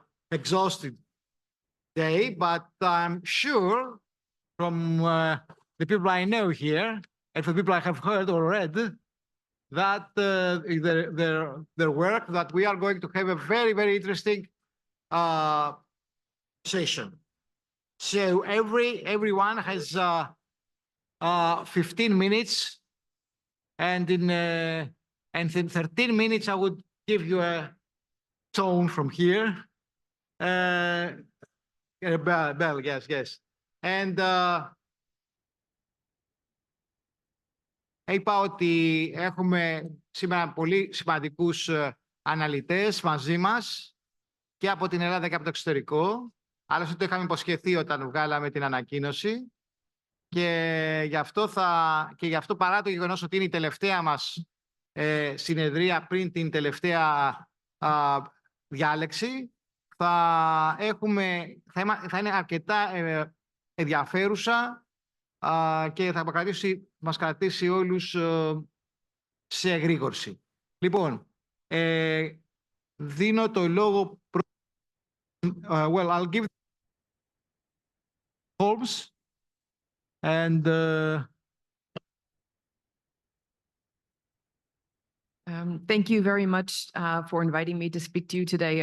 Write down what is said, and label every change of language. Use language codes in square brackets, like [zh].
[en] exhausted day, but I'm sure from the people I know here and from people I have heard or read that their work, that we are going to have a very, very interesting session. So everyone has 15 minutes, and in 13 minutes I would give you a tone from here. A bell, yes. And [el] είπα ότι έχουμε σήμερα πολύ σημαντικούς αναλυτές μαζί μας και από την Ελλάδα και από το εξωτερικό. Άλλωστε το είχαμε υποσχεθεί όταν βγάλαμε την ανακοίνωση. Και γι' αυτό παρά το γεγονός ότι είναι η τελευταία μας συνεδρία πριν την τελευταία διάλεξη, θα είναι αρκετά ενδιαφέρουσα και θα μας κρατήσει όλους σε εγρήγορση. Λοιπόν, δίνω το λόγο [en] well, I'll give Holmes and thank you very much for inviting me to speak to you today.